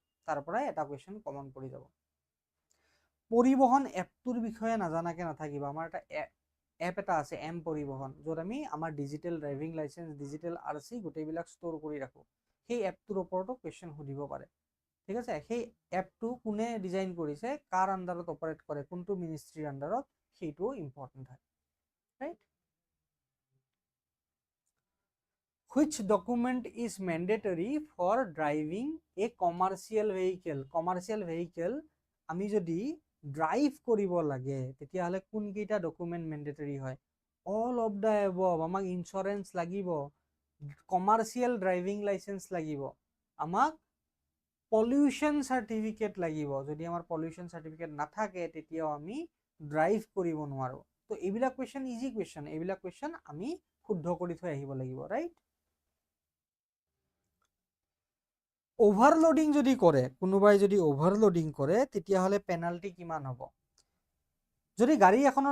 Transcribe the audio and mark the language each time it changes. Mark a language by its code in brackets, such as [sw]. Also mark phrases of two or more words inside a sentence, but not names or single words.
[as] পৰিবহন এপটোৰ বিষয়ে নাজানাকে নাথাকিবা আমাৰ এটা এপ এটা আছে এম পৰিবহন যত আমি আমাৰ [en] digital driving license digital RC [as] গোটেইবিলাক ষ্টৰ কৰি ৰাখো সেই এপটোৰ ওপৰতো কোৱেশ্চন সুধিব পাৰে ঠিক আছে সেই এপটো কোনে ডিজাইন কৰিছে কাৰ আন্ডাৰত অপাৰেট কৰে কোনটো মিনিষ্ট্ৰিৰ আন্ডাৰত সেইটো ইম্পৰ্টেন্ট হয় ৰাইট [en] which document is mandatory for driving a commercial vehicle [as] আমি যদি ড্ৰাইভ কৰিব লাগে তেতিয়া হলে কোন কেইটা [en] document mandatory [as] হয় [en] all of the above [as] আমাক ইন্স্যুরেন্স লাগিব [en] commercial driving license [as] লাগিব আমাক [en] pollution certificate [as] লাগিব যদি আমাৰ [en] pollution certificate [as] নাথাকে তেতিয়াও আমি ড্ৰাইভ কৰিব নোৱাৰো তো এইবিলাক [en] question easy question [as] এইবিলাক কোৱেশ্চন আমি শুদ্ধ কৰি থৈ আহিব লাগিব ৰাইট ওভাৰলোডিং যদি কৰে কোনোবাই যদি ওভাৰলোডিং কৰে তেতিয়া হলে পেনাল্টি কিমান হ'ব যদি গাড়ী এখনৰ